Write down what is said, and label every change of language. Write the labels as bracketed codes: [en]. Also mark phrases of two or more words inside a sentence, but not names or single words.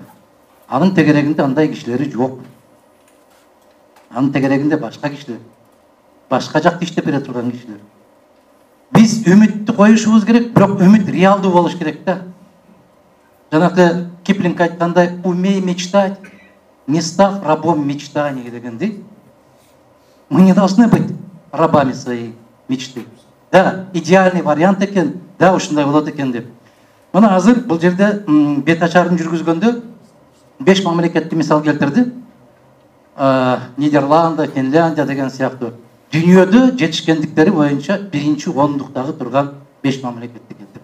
[ky] Анын тегерегинде андай кишилери жок. Анын тегерегинде башка кишилер, башка жакта иштеп бере турган кишилер. Биз үмүттү коюшубуз керек, бирок үмүт реалдуу болуш керек да. Жанакы Киплинг айткандай, [ru] умей мечтать, не став рабом мечтаний дегендей. Мы не должны быть рабами своей мечты. Да, идеальный вариант [ky] экен, да, ушундай болот экен деп. Мына азыр бул жерде бет ачарын жүргүзгөндө 5 мамлекетти мисал келтирди. Нидерланд, Финляндия деген сыяктуу. Дүйнөдө жетишкендиктери боюнча биринчи ондуктагы турган 5 мамлекетти келтирди.